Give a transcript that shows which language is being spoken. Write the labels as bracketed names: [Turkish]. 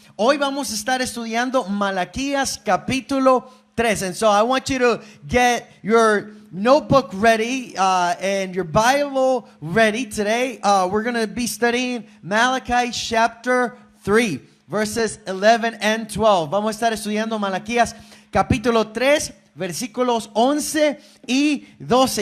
[Spanish] Hoy vamos a estar estudiando Malaquías capítulo 3. [English] And so I want you to get your notebook ready and your Bible ready. Today we're going to be studying Malachi chapter 3, verses 11 and 12. [Spanish] Vamos a estar estudiando Malaquías capítulo 3, versículos 11 y 12.